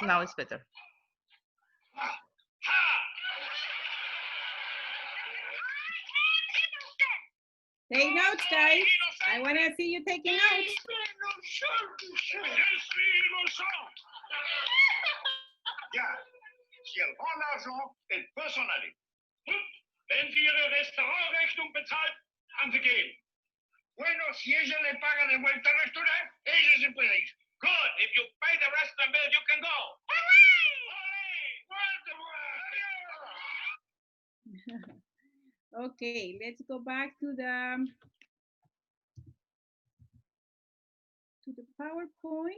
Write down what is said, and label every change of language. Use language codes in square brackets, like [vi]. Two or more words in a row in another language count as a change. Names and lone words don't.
[en] now it's better. Take notes, guys. I want to see you taking notes. [de] Ja, [fr] si elle prend l'argent, elle peut s'en aller. [de] Wenn sie ihre Restaurantrechnung bezahlt, kann sie gehen. [es] Bueno, si ella le paga de vuelta al restaurante, ella se puede ir. [en] Good. If you pay the restaurant bill, you can go. Okay, let's go back to the PowerPoint.